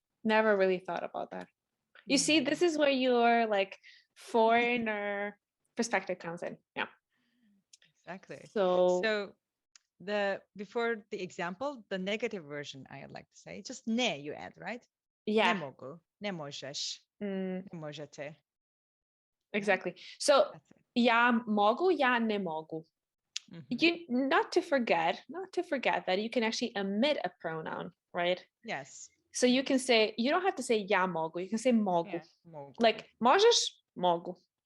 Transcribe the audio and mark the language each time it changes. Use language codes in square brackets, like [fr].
[en] Never really thought about that. You see, this is where your like foreigner perspective comes in. Yeah. Exactly. So before the example, the negative version, I would like to say, just ne you add, right? Yeah. [sr] Ne mogu, ne možeš, ne možete. [en] Exactly. So [sr] ja mogu, ja ne mogu. [en] You not to forget that you can actually omit a pronoun, right? Yes. So you can say, you don't have to say [sr] ja mogu, [en] you can say mogu. Yeah, mogu. [sr] Like možeš, mogu.